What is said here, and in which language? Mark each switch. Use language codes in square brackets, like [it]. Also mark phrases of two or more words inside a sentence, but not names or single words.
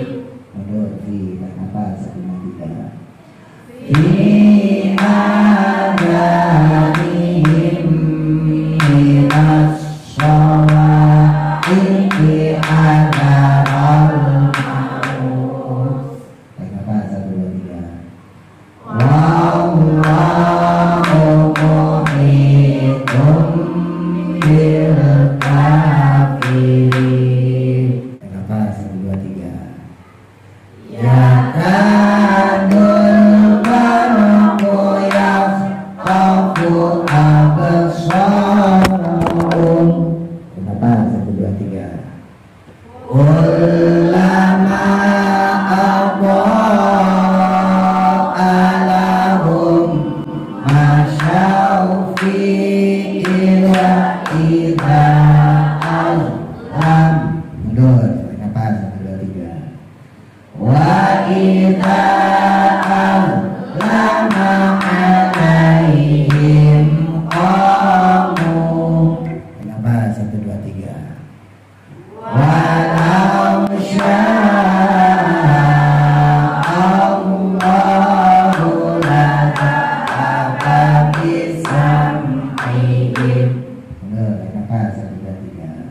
[bjn] Mundur. Fi. Kenapa? 1, 2, 3. [ar] Fi adanihim minas shawaiqi hadaral maut. [bjn] Kenapa? 1, 2, 3. [ar] Wallahu muhitun bil kafirin. [bjn] Kenapa? 1, 2, 3. [ar] Yakadul barqu yakhtafu absaruhum. [bjn] Kenapa? 1, 2, 3. [ar] Kullama adaa'a lahum masyaw fihi wa idza azlam. [bjn] Mundur. Kenapa? 1, 2, 3. [ar] Wa idza azlama alaihim qamu. [bjn] Kenapa? 1, 2, 3. [ar] Walau sya'allahu ladhaba bisam'ihim. [bjn] Kenapa? 1, 2, 3.